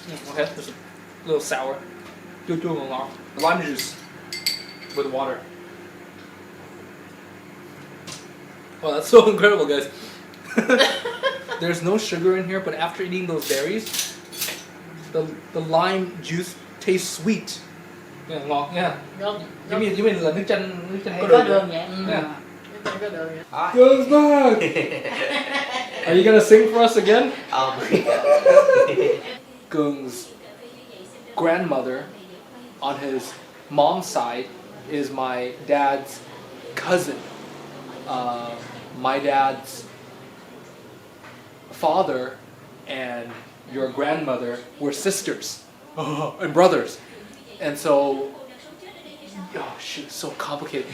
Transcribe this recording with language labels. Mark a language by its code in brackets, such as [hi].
[en] Okay, there's a little sour. Lime juice with water. Oh, that's so incredible, guys. There's no sugar in here, but after eating those berries, the lime juice tastes sweet. [vi] Yeah, ngọt nha. Giống như là nước chanh có đường vậy. [en] Yeah. Goes back. Are you gonna sing for us again? Gung's grandmother on his mom's side is my dad's cousin. My dad's father and your grandmother were sisters and brothers, and so oh shoot, so complicated.